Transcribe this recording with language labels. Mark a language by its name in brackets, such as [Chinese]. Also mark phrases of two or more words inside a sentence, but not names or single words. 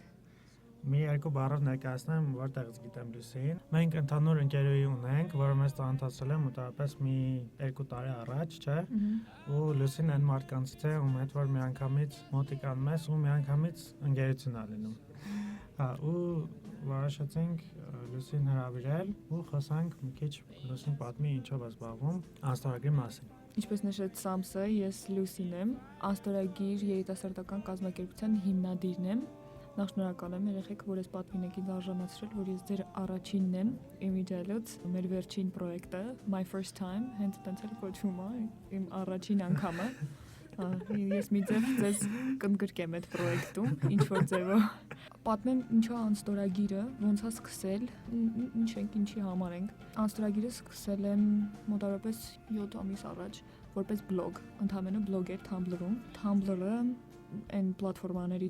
[Armenian] Մի երկու բառով ներկայացնեմ, որտեղից գիտեմ Լուսին։ Մենք ընդհանուր ընկերուհի ունենք, որը մեզ ծանոթացել է մոտավորապես մի 2 տարի առաջ, չէ՞։ Ու Լուսին այն մարդկանցից է, ում հետ որ միանգամից մոտիկանում ես ու միանգամից ընկերություն ա լինում։ Հա, ու որոշեցինք Լուսին հրավիրել ու խոսանք մի քիչ Լուսին պատմի ինչով է զբաղվում անստարագրի մասին։ Ինչպես նշեց Սամսը, ես Լուսին եմ, անստարագիր երիտասարդական կազմակերպության հիմնադիրն եմ։ Նախ շնորհակալ եմ երեխեք, որ ես պատվին եք ինձ արժանացրել, որ ես ձեր առաջինն եմ իմիջիալոց, մեր վերջին պրոյեկտը, [English] my first time, [Armenian] հենց տենց էլ կոչվում է, իմ առաջին անգամը։ Ես մի ձև ձեզ կընդգրկեմ այդ պրոյեկտում, ինչ-որ ձևով։ Պատմեմ ինչա անստորագիրը, ոնց է սկսել, ինչ ենք, ինչի համար ենք։ Անստորագիրը սկսել եմ մոտավորապես 7 ամիս առաջ, որպես բլոգ, ընդհանրապես բլոգ էր Tumblr-ում։ Tumblr-ը այն պլատֆորմաներից